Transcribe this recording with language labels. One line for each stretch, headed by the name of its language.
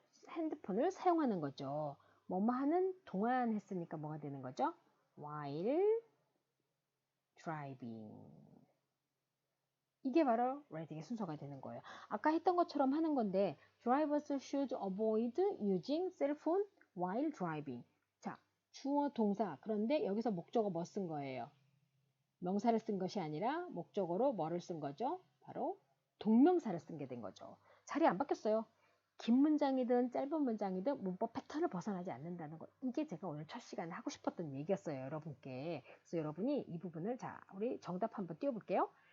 Korean: 핸드폰을 사용하는 거죠. 뭐뭐 하는 동안 했으니까 뭐가 되는 거죠?
English: while driving.
Korean: 이게 바로 reading의 순서가 되는 거예요. 아까 했던 것처럼 하는 건데
English: drivers should avoid using cell phone while driving.
Korean: 자, 주어 동사. 그런데 여기서 목적어 뭐 쓴 거예요? 명사를 쓴 것이 아니라 목적어로 뭐를 쓴 거죠? 바로 동명사를 쓴 게 된 거죠. 자리 안 바뀌었어요. 긴 문장이든 짧은 문장이든 문법 패턴을 벗어나지 않는다는 것. 이게 제가 오늘 첫 시간에 하고 싶었던 얘기였어요, 여러분께. 그래서 여러분이 이 부분을 자, 우리 정답 한번 띄워볼게요.